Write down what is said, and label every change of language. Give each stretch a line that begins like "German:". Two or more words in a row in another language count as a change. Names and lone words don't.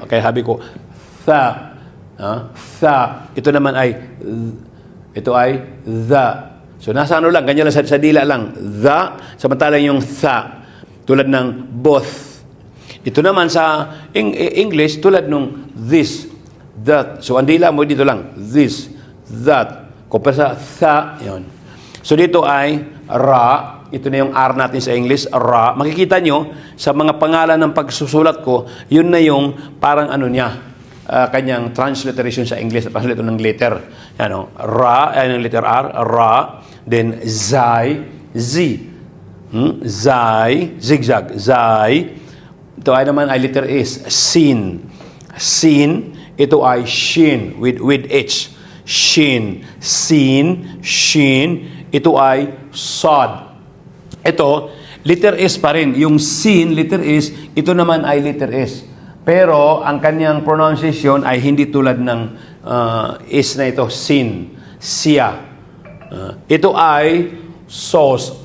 Filipino: Okay, sabi ko, tha. Tha. Ito naman ay, ito ay the. So, nasa ano lang, ganyan lang sa dila lang. The, samantalang yung tha. Tulad ng both. Ito naman sa English, tulad nung
English: this, that.
Filipino: So, ang dila mo dito lang.
English: This, that.
Filipino: Compare sa tha, yun. So, dito ay ra. Ito na yung R natin sa English, ra. Makikita nyo, sa mga pangalan ng pagsusulat ko, yun na yung parang ano niya, kanyang transliteration sa English, translate ng letter. Ano, ra, yung letter R, ra. Then, zai, z. Zai, zigzag, zai. Ito ay naman ay letter S, sin. Sin, ito ay shin,
English: with H.
Filipino: Shin, sin, shin. Ito ay sod. Ito, letter S pa rin. Yung sin, letter S, ito naman ay letter S. Pero, ang kanyang pronunciation ay hindi tulad ng S na ito, sin, siya. Ito ay sauce.